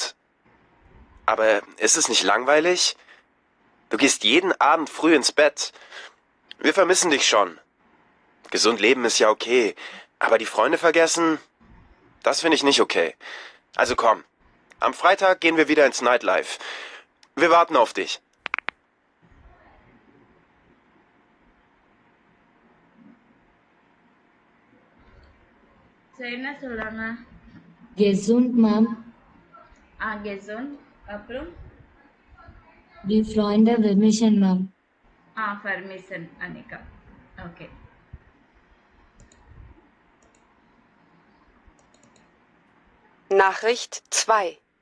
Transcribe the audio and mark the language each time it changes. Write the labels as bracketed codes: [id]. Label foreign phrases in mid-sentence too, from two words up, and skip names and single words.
[de] Aber ist es nicht langweilig? Du gehst jeden Abend früh ins Bett. Wir vermissen dich schon. Gesund leben ist ja okay. Aber die Freunde vergessen? Das finde ich nicht okay. Also komm. Am Freitag gehen wir wieder ins Nightlife. Wir warten auf dich. [ta] ஸோ என்ன சொல்கிறாங்க? [de] Gesund, Mom. gesund. அப்புறம் Die Freunde vermissen, Mom. vermissen Annika. ஓகே. Nachricht 2.